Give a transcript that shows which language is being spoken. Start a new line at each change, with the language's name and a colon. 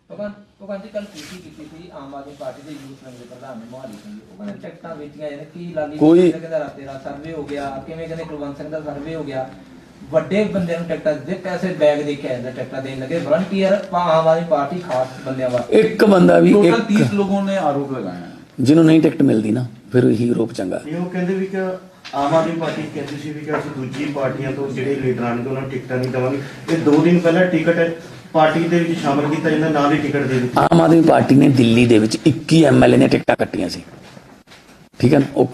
Punjabi: ਭਗਵੰਤ ਜੀ ਕੱਲ ਕੀਤੀ ਸੀ ਆਮ ਆਦਮੀ ਪਾਰਟੀ ਦੇ ਯੂਥ ਵਿੰਗ ਦੇ ਪ੍ਰਧਾਨ ਨੇ ਮੋਹਾਲੀ ਸਿੰਘ, ਉਹ ਕਹਿੰਦੇ ਟਿਕਟਾਂ ਵੇਚੀਆਂ ਜਾਂਦੇ, ਕੀ ਲਾਲੀ ਕਹਿੰਦਾ ਤੇਰਾ ਸਰਵੇ ਹੋ ਗਿਆ, ਕਿਵੇਂ ਕਹਿੰਦੇ ਕੁਲਵੰਤ ਸਿੰਘ ਦਾ ਸਰਵੇ ਹੋ ਗਿਆ, ਵੱਡੇ ਬੰਦਿਆਂ ਨੂੰ ਟਿਕਟਾਂ ਦੇ ਪੈਸੇ ਬੈਗ ਦੇ ਕੇ ਆਇਆ, ਟਿਕਟਾਂ ਦੇਣ ਲੱਗੇ ਵਲੰਟੀਅਰ ਆਮ ਆਦਮੀ ਪਾर्टी खास ਬੰਦਿਆਂ ਵਾਸਤੇ। ਇੱਕ ਬੰਦਾ ਵੀ
Hindi: टोटल 30 लोगों ने आरोप लगाए हैं।
Punjabi: ਜਿਹਨੂੰ ਨਹੀਂ ਟਿਕਟ ਮਿਲਦੀ ਨਾ ਫਿਰ ਇਹੀ ਰੂਪ ਚੰਗਾ। ਇਹ ਉਹ ਕਹਿੰਦੇ ਵੀ ਕਿ ਆਮ ਆਦਮੀ ਪਾਰਟੀ ਕਹਿੰਦੀ ਸੀ ਵੀ ਕਿ ਅਸੀਂ ਦੂਜੀ ਪਾਰਟੀਆਂ ਤੋਂ ਜਿਹੜੇ ਲੀਡਰਾਂ ਨੇ ਉਹਨਾਂ ਨੂੰ ਟਿਕਟਾਂ ਨਹੀਂ ਦੇਵਾਂਗੇ। ਇਹ 2 ਦਿਨ ਪਹਿਲਾਂ ਟਿਕਟ ਪਾਰਟੀ ਦੇ ਵਿੱਚ ਸ਼ਾਮਲ ਕੀਤਾ ਜਾਂਦਾ, ਨਾਲ ਹੀ ਟਿਕਟ ਦੇ ਦਿੱਤੀ। ਆਮ ਆਦਮੀ ਪਾਰਟੀ ਨੇ ਦਿੱਲੀ ਦੇ ਵਿੱਚ 21 ਐਮਐਲਏ ਨੇ ਟਿਕਟਾਂ ਕੱਟੀਆਂ ਸੀ, ਠੀਕ ਹੈ ਨਾ।